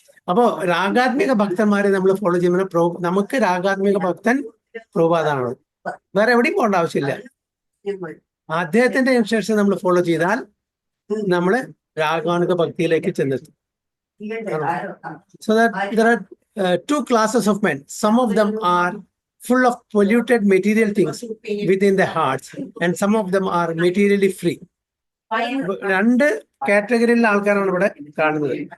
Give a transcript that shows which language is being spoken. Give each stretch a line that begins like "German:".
Malayalam: അപ്പോ രാഗാത്മിക ഭക്തന്മാരെ നമ്മൾ ഫോളോ ചെയ്യുമ്പോൾ നമുക്ക് രാഗാത്മിക ഭക്തൻ പ്രഭുപാദാണ്. വേറെ എവിടെയും പോകേണ്ട ആവശ്യമില്ല. അദ്ദേഹത്തിന്റെ ഇൻസ്ട്രക്ഷൻ നമ്മൾ ഫോളോ ചെയ്താൽ നമ്മൾ രാഗാനുക ഭക്തിയിലേക്ക് ചെന്നെത്തും.
English: So that there are two classes of men. Some of them are full of polluted material things within their hearts, and some of them are materially free.
Malayalam: രണ്ട് കാറ്റഗറിയിലെ ആൾക്കാരാണ് ഇവിടെ കാണുന്നത്.